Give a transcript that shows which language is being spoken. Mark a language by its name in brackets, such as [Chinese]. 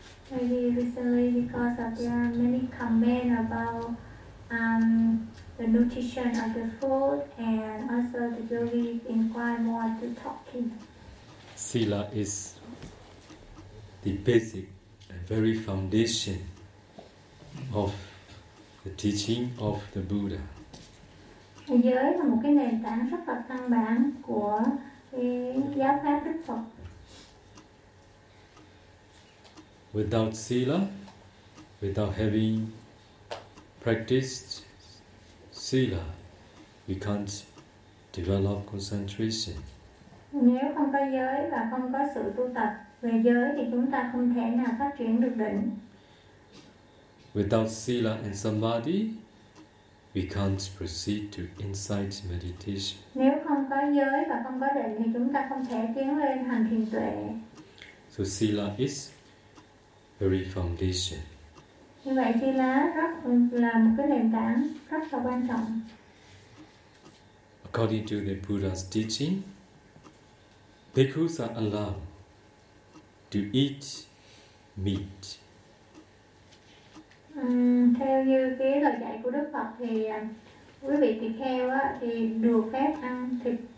[English] Maybe recently, because there are many comments about the nutrition of the food, and also the yogi inquire more to talking. Sila is the basic and very foundation of the teaching of the Buddha. [Vietnamese] Giới là một cái nền tảng rất là căn bản của giáo pháp Đức Phật. [English] Without sila, without having practiced sila, we can't develop concentration. [Vietnamese] Nếu không có giới và không có sự tu tập về giới thì chúng ta không thể nào phát triển được định. [English] Without sila and samadhi, we can't proceed to insight meditation. [Vietnamese] Nếu không có giới và không có định thì chúng ta không thể tiến lên hành thiền tuệ. [English] So sila is very foundation. [Vietnamese] Như vậy thì lá rất là một cái nền tảng rất là quan trọng. [English] According to the Buddha's teaching, bhikkhus are allowed to eat meat. [Vietnamese] Theo như cái lời dạy của Đức Phật thì quý vị tỳ kheo á thì được phép ăn thịt.